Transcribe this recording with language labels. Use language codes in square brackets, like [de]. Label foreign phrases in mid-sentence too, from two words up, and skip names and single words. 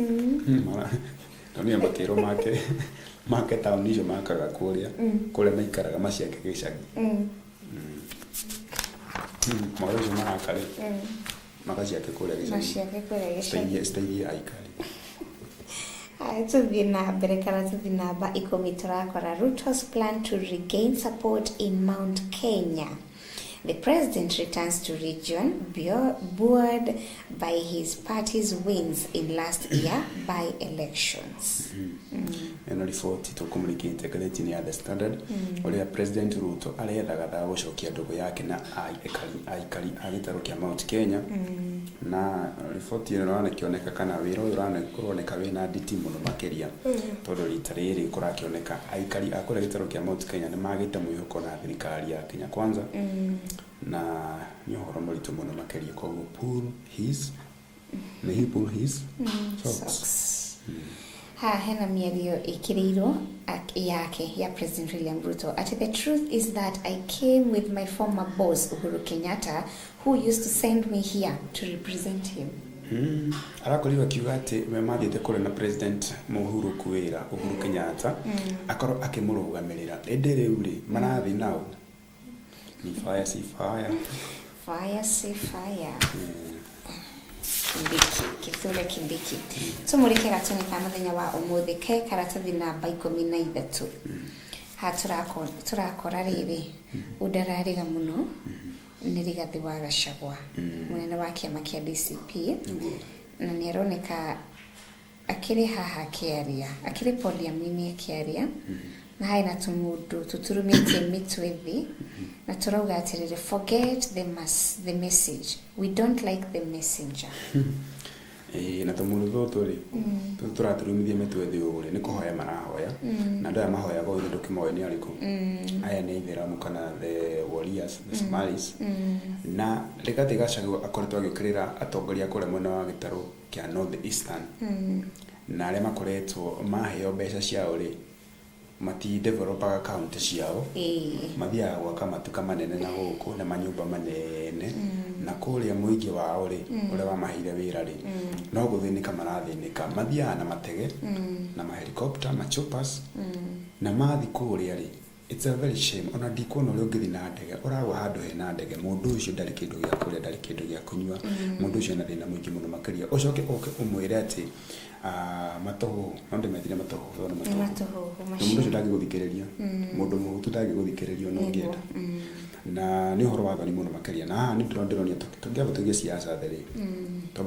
[ki] nĩ makĩro make town icio makaga kũrĩa maikaraga maciake gĩcagi maũndũ icio marakare magaciake kũrĩa gĩcagi citeithie aikari. Tũthiĩ na mbere kana tũthiĩ namba 10 tũrakora [en] Ruto's plan to regain support in Mount Kenya. The president returns to region buoyed by his party's wins in last year by-elections. [ki] Eno riboti tũkũmũrĩkĩte ngathĩti-inĩ ya The Standard ũrĩa President Ruto arethagatha gũcokia ndũgũ yake na aikari a gĩtarũ kĩa Mount Kenya na riboti ĩno ĩronekana kana wĩra ũyũ ũroneka wĩna nditi mũno makĩria tondũ rita rĩrĩ kũrakĩoneka aikari a kũrĩa gĩtarũ kĩa Mount Kenya nĩ magĩte mwĩhoko na thirikari ya Kenya Kwanza na nĩ ũhoro mũritũ mũno makĩria koguo [en] pull his socks. [ki] Hena mĩario ĩkĩrĩirwo yake ya President William Ruto. [en] The truth is that I came with my former boss Uhuru Kenyatta who used to send me here to represent him. [ki] Arakorirwo akiuga atĩ we mathiĩte kũrĩa na President Uhuru kwĩra Uhuru Kenyatta akorwo akĩmũrũgamĩrĩra ĩndĩ rĩu rĩ marathiĩ nao ni fire si fire Kithure Kindiki tumurike gatũnika mũthenya wa ũmũthĩ ke karatathi namba 13 turakora rĩrĩ ũndararĩga mũno nĩ Rigathi wa Gachagua mũnene wa kĩama kĩa DCP na nĩ aroneka akĩrĩ haha kĩaria akĩrĩ podium-inĩ kĩaria na hai na tumudu tuturumĩtie mitwe thĩ na turauga atĩrĩrĩ [en] forget the message, we don't like the messenger. [ki] Na tumudu tũrĩ tũraturumithia mitwe thĩ ũguo nĩ kũhoya marahoya na andũ aya mahoyaga ũndũ kĩmoe nĩ arĩkũ aya nĩ Aithĩramu kana [en] the warriors the Somalis [ki] na Rigathi Gachagua akoretwo agĩũkĩrĩra atongoria kũrĩa mwena wa gĩtarũ kĩa North Eastern na arĩa makoretwo maheo mbeca ciao rĩ mati developaga county ciao mathiaga gwaka matuka manene na gũkũ na manyũmba manene na kũrĩa mũingĩ wao rĩ ũrĩa wamaheire wĩra rĩ no gũthĩnĩka marathĩnĩka mathiaga na matege na mahelicopter machoppers na mathi kũrĩa rĩ [en] it's a very shame [ki] ona ndikuona ũrĩa ũngĩthiĩ na ndege ũragwa handũ hena ndege mũndũ ũcio ndarĩ kĩndũ gĩa kũrĩa ndarĩ kĩndũ gĩa kũnyua mũndũ ũcio na thĩna mũingĩ mũno makĩria ũcoke ũmwĩre atĩ matoho nonde methire matoho mũndũ ũcio ndangĩgũthikĩrĩria mũndũ mũhutu ndangĩgũthikĩrĩria no ngĩenda na nĩ ũhoro wa thoni mũno makĩria na haha nĩ ndĩronia tũngĩamba tũige siasa thĩ tũbe